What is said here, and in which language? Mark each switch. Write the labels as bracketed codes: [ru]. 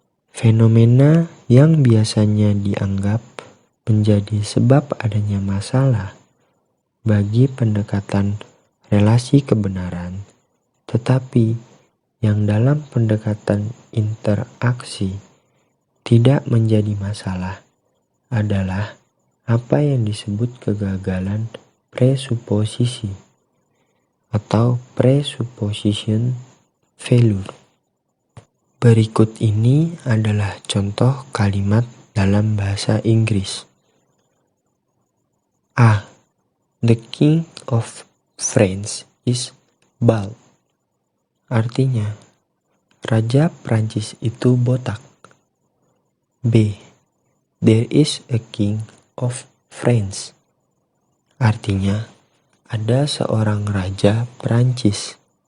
[id] Fenomena yang biasanya dianggap menjadi sebab adanya masalah bagi pendekatan relasi kebenaran, tetapi yang dalam pendekatan interaksi tidak menjadi masalah adalah apa yang disebut kegagalan presuposisi atau presupposition failure. Berikut ini adalah contoh kalimat dalam bahasa Inggris. [en] The King of France is bald. [id] Artinya, Raja Prancis itu botak. B. [en] There is a King of France. [id] Artinya, ada seorang Raja Prancis.